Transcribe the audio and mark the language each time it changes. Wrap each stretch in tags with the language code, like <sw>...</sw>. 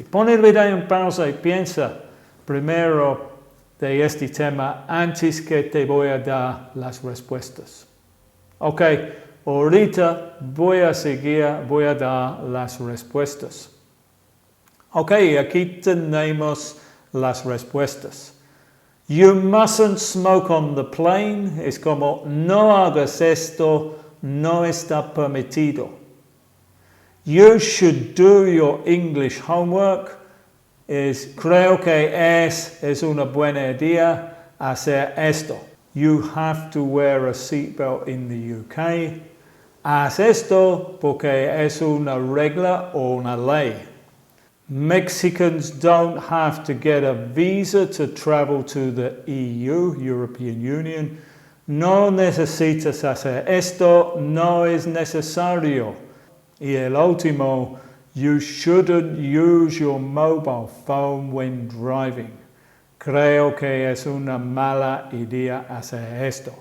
<es>Pon el video en pausa y piensa primero de este tema antes que te voy a dar las respuestas. Ok, ahorita voy a dar las respuestas. Ok, aquí tenemos las respuestas.</es> <en>You mustn't smoke on the plane.</en> <es>Es como no hagas esto, no está permitido.</es> <en>You should do your English homework.</en> <es>Creo que es una buena idea hacer esto.</es> <en>You have to wear a seatbelt in the UK.</en> <es>Haz esto porque es una regla o una ley.</es> <en>Mexicans don't have to get a visa to travel to the EU, European Union.</en> <es>No necesitas hacer esto, no es necesario. Y el último,</es> <en>you shouldn't use your mobile phone when driving.</en> <es>Creo que es una mala idea hacer esto.</es>